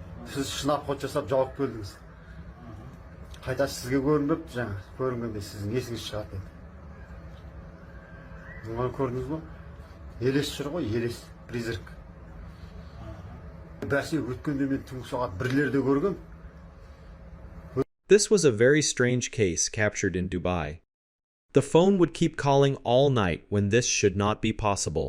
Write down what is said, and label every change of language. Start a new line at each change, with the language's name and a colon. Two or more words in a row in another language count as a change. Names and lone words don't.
Kazakh: Сіз шынап ход жасап жауып келдіңіз. Қайта сізге көрініп, жаңа көрінгенде сіздің есіңіз шығады деді. Оны көрдіңіз бе? Елес жүр ғой, елес, призрак. Бәсе өткенде мен түнгі сағат 1-лерде көргем.
English: This was a very strange case captured in Dubai. The phone would keep calling all night when this should not be possible.